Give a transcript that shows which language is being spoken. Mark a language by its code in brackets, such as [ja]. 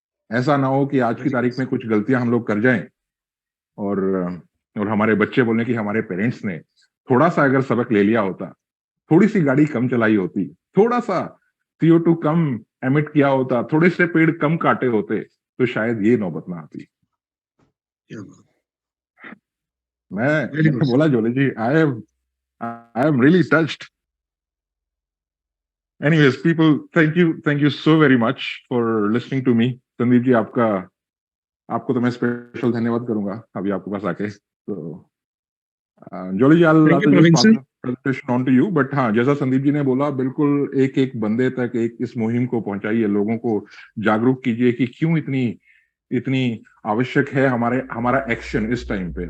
[hi] ऐसा ना हो कि आज की तारीख में कुछ गलतियां हम लोग कर जाएं और हमारे बच्चे बोले कि हमारे पेरेंट्स ने थोड़ा सा अगर सबक ले लिया होता, थोड़ी सी गाड़ी कम चलाई होती, थोड़ा सा CO2 कम एमिट किया होता, थोड़े से पेड़ कम काटे होते, तो शायद ये नौबत ना आती। मैं बोला जोले जी, [en] I am really touched. Anyways, people, thank you so very much for listening to me. [hi] Sandeep ji, आपको तो मैं स्पेशल धन्यवाद करूंगा अभी आपके पास आके। तो जोली जी, [en] I'll just presentation on to you, [hi] but हाँ, जैसा संदीप जी ने बोला, बिल्कुल एक बंदे तक इस मुहिम को पहुंचाइए, लोगों को जागरूक कीजिए कि क्यों इतनी आवश्यक है हमारा एक्शन इस टाइम पे।